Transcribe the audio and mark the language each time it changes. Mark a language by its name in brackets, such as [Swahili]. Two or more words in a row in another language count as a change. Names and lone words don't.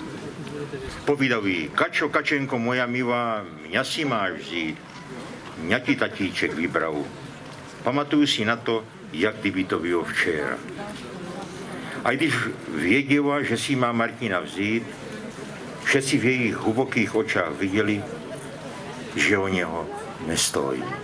[Czech] Povídal jí, Kačo, Kačenko moja milá, mňa si máš vzít, mňa ti tatíček vybral. Pamatuju si na to, jak kdyby to bylo včera. A když věděla, že si má Martina vzít, všetci v jejich hlubokých očách viděli, že o něho nestojí.